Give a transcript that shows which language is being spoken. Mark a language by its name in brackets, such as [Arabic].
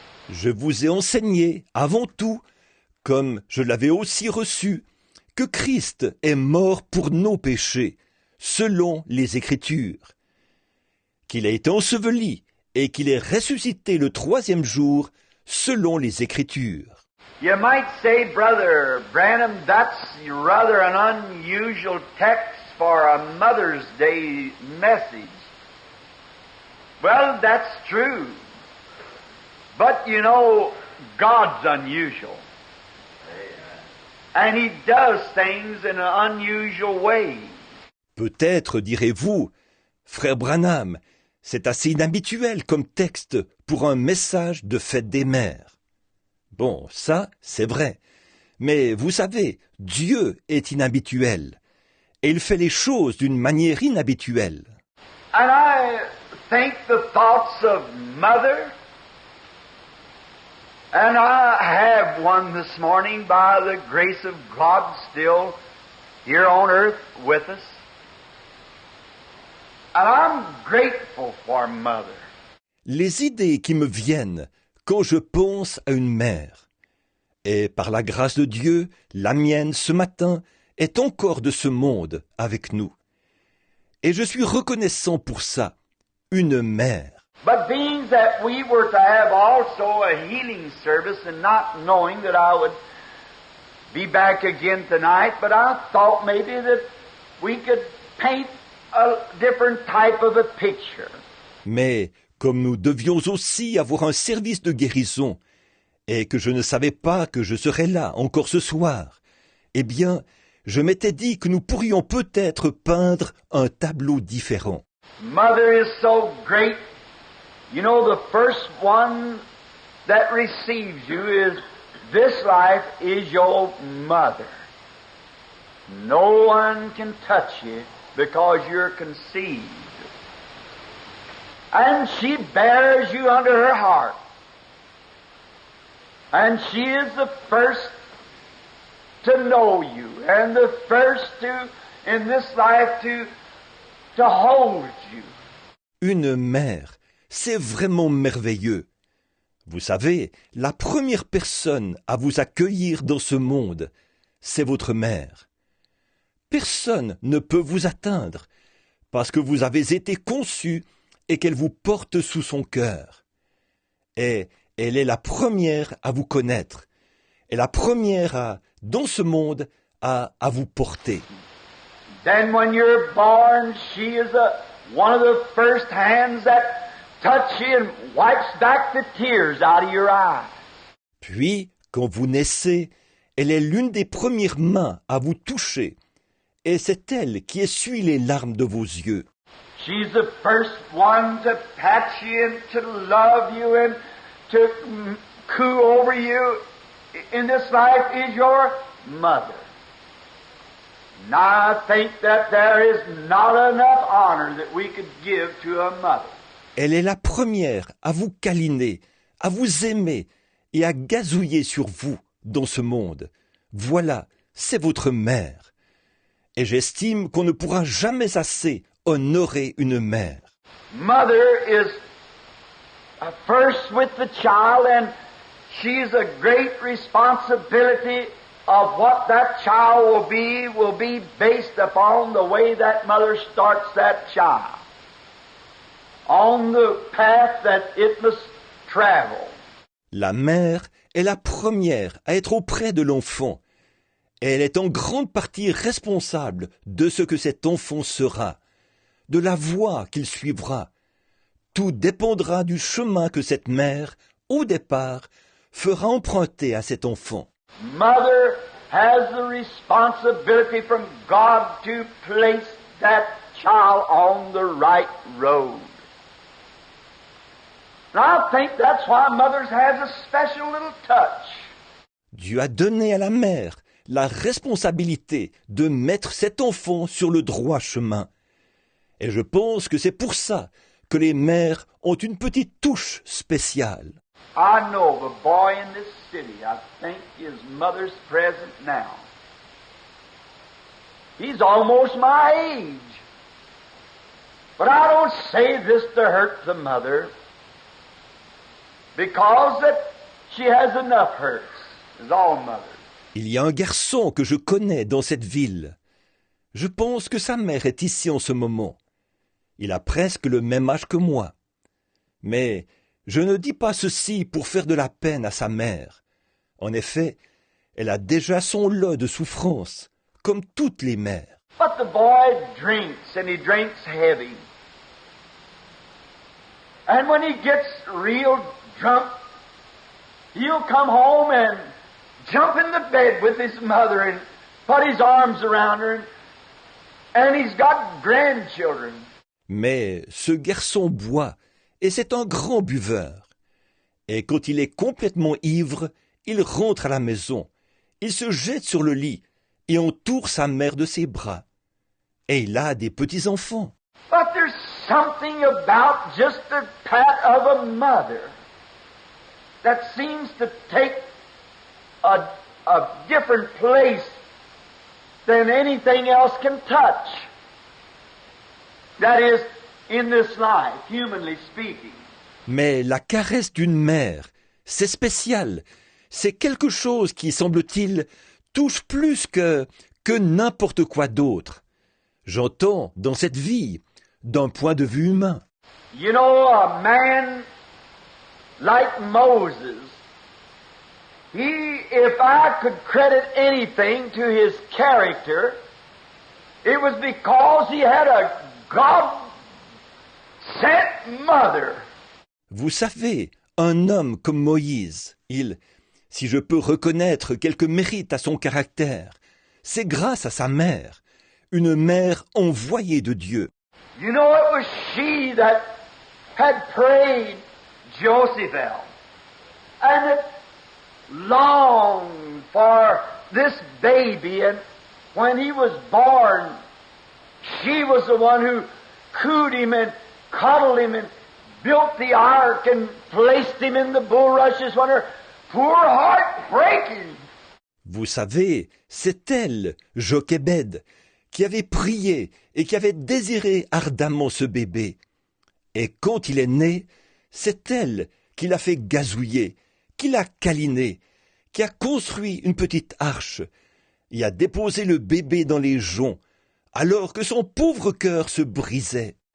[French] Je vous ai enseigné, avant tout, comme je l'avais aussi reçu, que Christ est mort pour nos péchés, selon les Écritures, qu'il a été enseveli et qu'il est ressuscité le 3e jour, selon les Écritures. [English] You might say, Brother Branham, that's rather an unusual text for a Mother's Day message. Well, that's true. But you know, God's unusual. And He does things in an unusual way. [French] Peut-être direz-vous, frère Branham, c'est assez inhabituel comme texte pour un message de fête des mères. Bon, ça, c'est vrai. Mais vous savez, Dieu est inhabituel. Et il fait les choses d'une manière inhabituelle. [English] And I think the thoughts of Mother, and I have one this morning by the grace of God still here on earth with us. And I'm grateful for Mother. [French] Les idées qui me viennent quand je pense à une mère. Et par la grâce de Dieu, la mienne ce matin est encore de ce monde avec nous. Et je suis reconnaissant pour ça, une mère. [English] But being that we were to have also a healing service, and not knowing that I would be back again tonight, but I thought maybe that we could paint a different type of a picture. [French] Mais comme nous devions aussi avoir un service de guérison, et que je ne savais pas que je serais là encore ce soir, eh bien, je m'étais dit que nous pourrions peut-être peindre un tableau différent. [English] Mother is so great. You know, the first one that receives you is, this life is your mother. No one can touch you because you're conceived. And she bears you under her heart. And she is the first to know you, and the first to, in this life, to hold you. [French] Une mère, c'est vraiment merveilleux. Vous savez, la première personne à vous accueillir dans ce monde, c'est votre mère. Personne ne peut vous atteindre, parce que vous avez été conçu et qu'elle vous porte sous son cœur. Et elle est la première à vous connaître, et la première dans ce monde, à vous porter. [English] Then when you're born, she is one of the first hands that touch you and wipes back the tears out of your eyes. [French] Puis, quand vous naissez, elle est l'une des premières mains à vous toucher, et c'est elle qui essuie les larmes de vos yeux. [English] She's the first one to pat you and to love you and to coo over you in this life is your mother. Now I think that there is not enough honor that we could give to a mother. [French] Elle est la première à vous câliner, à vous aimer et à gazouiller sur vous dans ce monde. Voilà c'est votre mère. Et j'estime qu'on ne pourra jamais assez honorer une mère. [English] Mother is first with the child, and she's a great responsibility of what that child will be based upon the way that mother starts that child on the path that it must travel. [French] La mère est la première à être auprès de l'enfant. Elle est en grande partie responsable de ce que cet enfant sera, de la voie qu'il suivra. Tout dépendra du chemin que cette mère, au départ, fera emprunter à cet enfant. [English] Mother has the responsibility from God to place that child on the right road. And I think that's why mothers has a special little touch. [French] Dieu a donné à la mère la responsabilité de mettre cet enfant sur le droit chemin. Et je pense que c'est pour ça que les mères ont une petite touche spéciale. [English] I know of a boy in this city, I think his mother's present now. He's almost my age. But I don't say this to hurt the mother, because that she has enough hurts, as all mothers. [French] Il y a un garçon que je connais dans cette ville. Je pense que sa mère est ici en ce moment. Il a presque le même âge que moi. Mais je ne dis pas ceci pour faire de la peine à sa mère. En effet, elle a déjà son lot de souffrances, comme toutes les mères. [English] But the boy drinks, and he drinks heavy. And when he gets real drunk, he'll come home and jump in the bed with his mother and put his arms around her, and he's got grandchildren. [French] Mais ce garçon boit, et c'est un grand buveur. Et quand il est complètement ivre, il rentre à la maison. Il se jette sur le lit et entoure sa mère de ses bras. Et il a des petits-enfants. [English] But there's something about just the pat of a mother that seems to take a different place than anything else can touch. That is, in this life, humanly speaking. [French] Mais la caresse d'une mère, c'est spécial. C'est quelque chose qui, semble-t-il, touche plus que n'importe quoi d'autre. J'entends dans cette vie, d'un point de vue humain. [English] You know, a man like Moses, if I could credit anything to his character, it was because he had a God-sent mother. [French] Vous savez, un homme comme Moïse, si je peux reconnaître quelque mérite à son caractère, c'est grâce à sa mère, une mère envoyée de Dieu. [English] You know, it was she that had prayed Josephel, and it longed for this baby, and when he was born, she was the one who cooed him and cuddled him and built the ark and placed him in the bulrushes when her poor heart breaking. [French] Vous savez, c'est elle, Jochébed, qui avait prié et qui avait désiré ardemment ce bébé. Et quand il est né, c'est elle qui l'a fait gazouiller, qui l'a câliné, qui a construit une petite arche et a déposé le bébé dans les joncs, alors que son pauvre cœur se brisait.